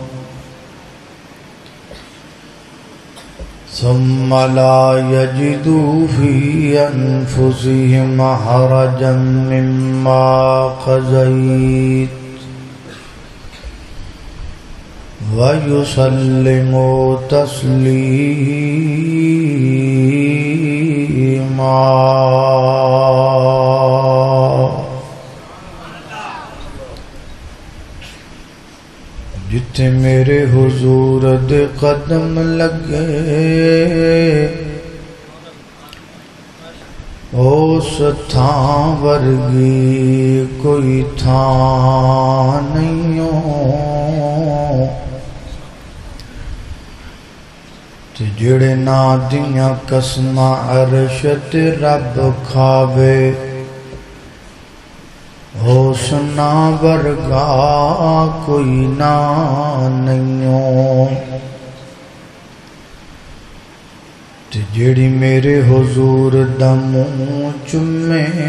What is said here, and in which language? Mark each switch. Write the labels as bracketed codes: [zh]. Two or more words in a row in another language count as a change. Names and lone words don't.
[ar] ثم لا يجدوا في أنفسهم حرجا مما قضيت وَيُسَلِّمُوا تَسْلِيمًا۔ [pa] جتھے میرے حضور دے قدم لگے اس تھاں ورگی کوئی تھاں نہیں ہو جڑے نا دیاں قسماں عرش تے رب کھاوے اس نا ورگا کوئی نا نہیں تے جڑی میرے حضور دا منہ چومے